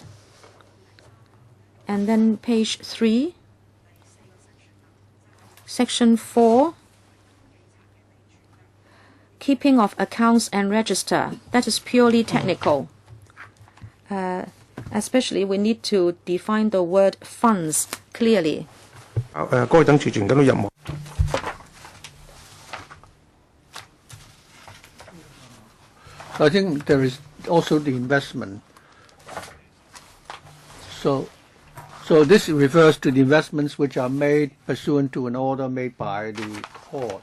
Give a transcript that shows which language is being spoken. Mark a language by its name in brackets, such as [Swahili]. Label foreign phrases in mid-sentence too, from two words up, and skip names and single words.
[English] And then page 3, section 4, keeping of accounts and register. That is purely technical. Especially we need to define the word funds clearly. [Cantonese] 該等儲存緊嘅任務。 [English] I think there is also the investment. So this refers to the investments which are made pursuant to an order made by the court.